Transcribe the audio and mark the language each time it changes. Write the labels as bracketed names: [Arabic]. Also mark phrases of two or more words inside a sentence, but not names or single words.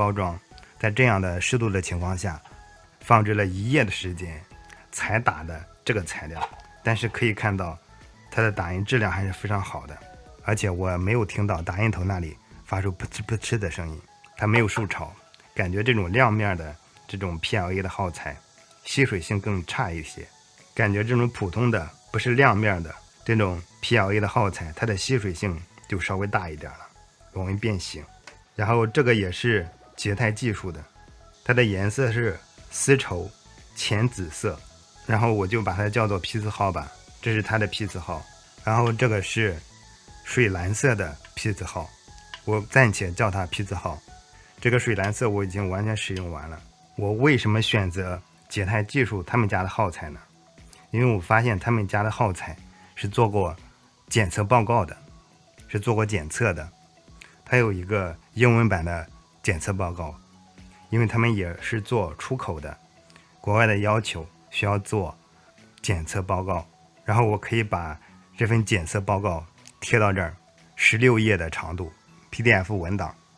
[Chinese] 包裝，在這樣的湿度的情況下放置了1夜的時間才打的這個材料，但是可以看到它的打印質量還是非常好的，而且我沒有聽到打印頭那裡發出噗哧噗哧的聲音，它沒有受潮，感覺這種亮面的這種 PLA 的耗材吸水性更差一些，感覺這種普通的不是亮面的這種 PLA 的耗材，它的吸水性就稍微大一點了，容易变形。然後這個也是捷泰技術的，它的顏色是絲綢淺紫色，然後我就把它叫做批次號吧，這是它的批次號。然後這個是水藍色的批次號，我暫且叫它批次號。這個水藍色我已經完全使用完了。我為什麼選擇捷泰技術他們家的耗材呢？因為我發現他們家的耗材是做過檢測報告的，是做過檢測的，它有一個英文版的檢測報告，因為他們也是做出口的，國外的要求需要做檢測報告，然後我可以把這份檢測報告貼到這兒，16頁的長度 PDF 文檔，